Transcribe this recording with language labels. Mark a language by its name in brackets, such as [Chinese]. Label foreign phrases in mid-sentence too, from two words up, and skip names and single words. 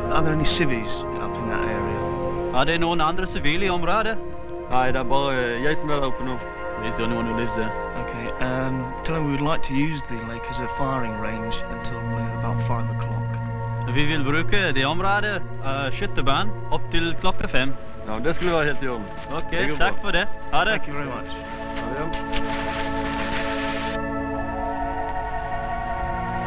[English] Are there any civvies out in that area? [Norwegian] Er det noen andre sivile i området? Nei, det bare jeg som er der oppe nå. [English] He's the only one who lives there. Okay, tell him we would like to use the lake as a firing range until about 5 o'clock. [Norwegian] Vi vil bruke det området, skyttebanen, opp til klokka 5. Ja, det skulle være helt i orden. Ok, takk for det. Ha det. [English] Thank you very much. [Norwegian] Ha det.